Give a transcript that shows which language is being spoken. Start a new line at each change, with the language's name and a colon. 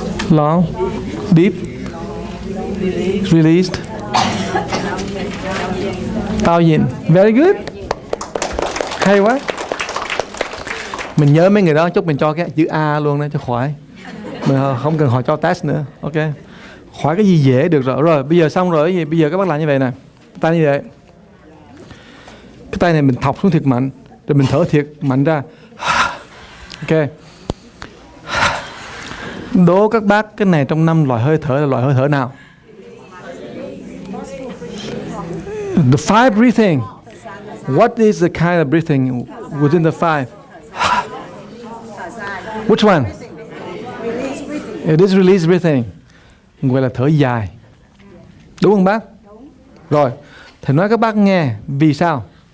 English: Long, deep, released, thousand. Very good.
Vietnamese: Hay quá. Mình nhớ mấy người đó chút mình cho cái chữ A luôn đó cho khỏi. Mình không cần họ cho test nữa. Ok. Khỏi cái gì dễ được rồi. Rồi bây giờ xong rồi gì? Bây giờ các bác làm như vậy nè. Tay như vậy. Cái tay này mình thọc xuống thiệt mạnh, rồi mình thở thiệt mạnh ra. Ok. Đố các bác cái này trong 5 loại hơi thở là loại hơi thở nào?
English: The 5 breathing. What is the kind of breathing within the 5? Which one? It is release breathing.
Vietnamese: Gọi là thở dài. Đúng không bác? Rồi, thầy nói các bác nghe vì sao.